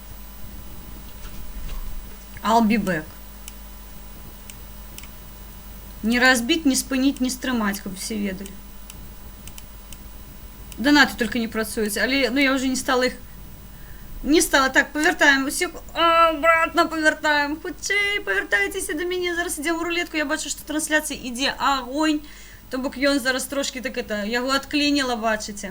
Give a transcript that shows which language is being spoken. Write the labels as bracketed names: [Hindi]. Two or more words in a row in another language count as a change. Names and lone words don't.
[English] I'll be back. [Ukrainian] Не разбить, не спинить, не стримать, каб всі ведали. Донати тільки не працюють, але ну, я вже не стала їх. Не стала. Так, повертаємо усіх. Обратно повертаємо. Хутчей, повертайтеся до мене. Зараз йдемо в рулетку. Я бачу, що трансляція іде огонь. Тобто ён зараз трошки так это, я його відклинила, бачите.